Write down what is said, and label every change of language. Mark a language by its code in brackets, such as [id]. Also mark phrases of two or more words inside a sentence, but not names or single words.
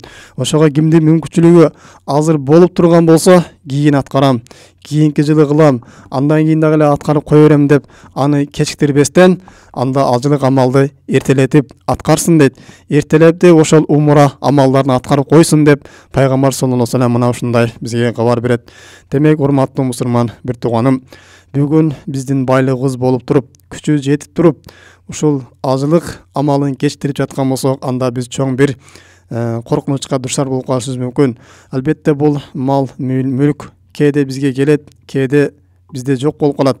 [ky] Ошого кимдин мүмкүнчүлүгү азыр болуп турган болсо, кийин аткарам, кийинки жылы кылам, андан кийин дагы эле аткарып кое берем деп аны кечиктирбестен, анда ажылык амалды эртелетип аткарсын дейт. Эртелепти ошол умра амалдарын аткарып койсун деп пайгамбар [ar] صلى الله عليه وسلم [ky] мына ушундай бизге кабар берет. Демек, урматтуу мусулман бир тууганым, бүгүн биздин байлыгыбыз болуп туруп, күчү жетип туруп, ушул ажылык амалын кечиктирип жаткан болсок, анда биз чоң бир коркунучка душар болуп калышыбыз мүмкүн. Албетте бул мал мүлк кээде бизге келет, кээде бизде жок болуп калат.